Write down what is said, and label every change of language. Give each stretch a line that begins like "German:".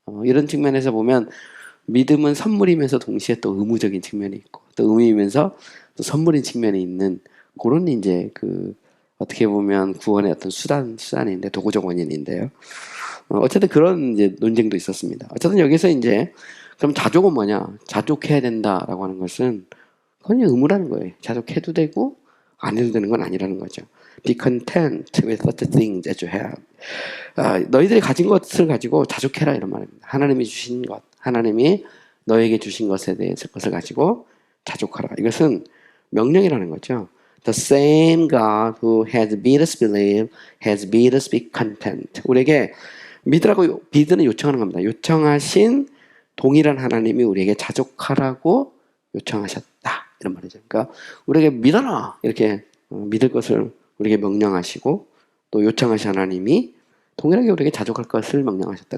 Korean: 이런 측면에서 보면 믿음은 선물이면서 동시에 또 의무적인 측면이 있고 또 의무이면서 또 선물인 측면이 있는 그런 이제 어떻게 보면 구원의 어떤 수단인데 도구적 원인인데요. 어쨌든 그런 이제 논쟁도 있었습니다. 어쨌든 여기서 이제 그럼 자족은 뭐냐? 자족해야 된다라고 하는 것은 그건 의무라는 거예요. 자족해도 되고 안 해도 되는 건 아니라는 거죠.
English: Be content with the things that you have.
Korean: 너희들이 가진 것을 가지고 자족해라 이런 말입니다. 하나님이 주신 것, 하나님이 너에게 주신 것에 대해서 것을 가지고 자족하라. 이것은 명령이라는 거죠.
English: The same God who has bid us believe has bid us be content.
Korean: 우리에게 믿으라고 비드는 요청하는 겁니다. 요청하신 동일한 하나님이 우리에게 자족하라고 요청하셨다. 이런 말이죠. 그러니까 우리에게 믿어라. 이렇게 믿을 것을 우리에게 명령하시고 또 요청하신 하나님이 동일하게 우리에게 자족할 것을 명령하셨다.